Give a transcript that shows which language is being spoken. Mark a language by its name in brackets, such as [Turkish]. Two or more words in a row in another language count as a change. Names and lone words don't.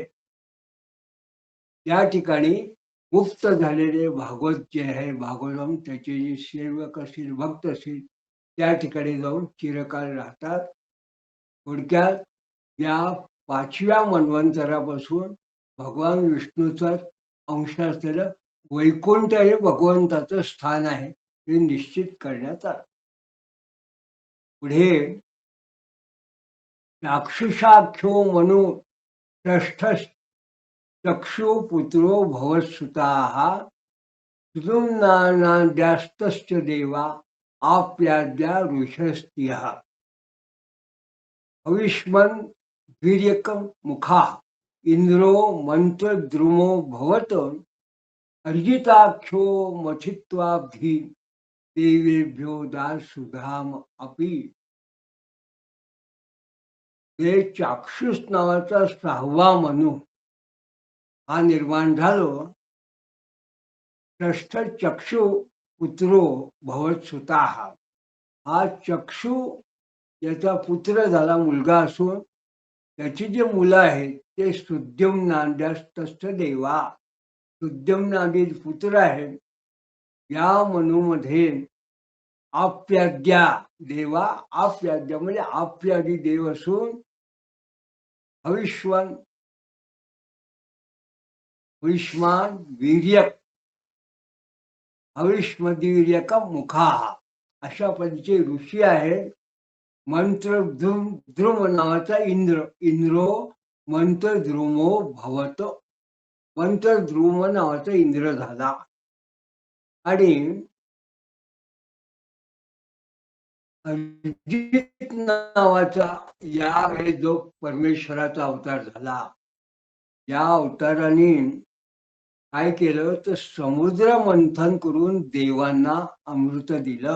[Marathi] त्या ठिकाणी मुक्त झालेले भागवत जे आहे, भागवतम त्याचे जे सेवक असतील, भक्त असतील, त्या ठिकाणी जाऊन चिरकाल राहतात. थोडक्यात या 5व्या मन्वंतरापासून भगवान विष्णूचा अंश असलेलं वैकुंठ हे भगवंताचं स्थान आहे हे निश्चित करण्यात आलं. [Sanskrit] पुढे राक्षसाख्यो मनु षष्ठ चक्षु पुत्रो भवत्सुताः सुदुम्नानाद्यास्तश्च देवा आप्याद्या ऋषस्त्यः. हविष्मन् वीर्यकं मुखा इंद्रो मंत्रद्रुमो भवत अर्जिताख्यो मथित्वाब्धी देवेभ्यो दासुधाम अपि. [Marathi] हे चाक्षुष नावाचा 6वा मनू हा निर्माण झालो. [Sanskrit] षष्ठ चक्षु पुत्रो भवत सुताः. [Marathi] हा चक्षु याचा पुत्र झाला, मुलगा असून त्याची जी मुलं आहेत ते [Sanskrit] सुद्युम्नाद्यास्तस्थ देवा. [Marathi] सुद्युम्नादी पुत्र आहेत. या मनूमध्ये [Sanskrit] आप्याद्या देवा, [Marathi] आप्याद्या म्हणजे आप्यादी देव असून हविष्वन् हविष्मान वीर्यक हविष्मदीर्यक मुखा अशा पद्धतीचे ऋषी आहेत. मंत्र द्रुम नावाचा [Sanskrit] इंद्रो मंत्र द्रुमो भवत. [Marathi] मंत्र द्रुम नावाचा इंद्र झाला. आणि अर्जित नावाचा यावेळी जो परमेश्वराचा अवतार झाला, या अवताराने काय केलं तर समुद्र मंथन करून देवांना अमृत दिलं.